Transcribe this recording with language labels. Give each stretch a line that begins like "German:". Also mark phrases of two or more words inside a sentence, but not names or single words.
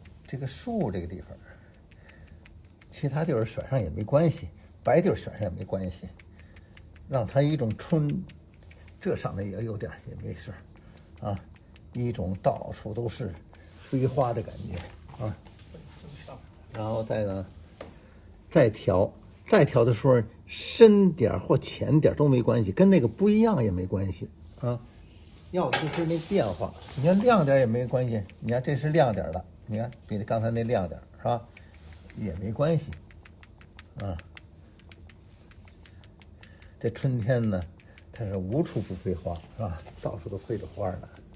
Chinese: 這個樹這個地方，其他地方選上也沒關係，白地兒選上也沒關係，讓它一種春，這上面也有點也没事啊，一種到處都是飞花的感覺啊。然後再調的時候深點或淺點都沒關係，跟那個不一樣也沒關係啊。要的就是那變化，你看亮點也沒關係，你看這是亮點的，你看比剛才那亮點是吧，也沒關係啊。這春天呢，它是無處不飛花是吧？到處都飛着花呢。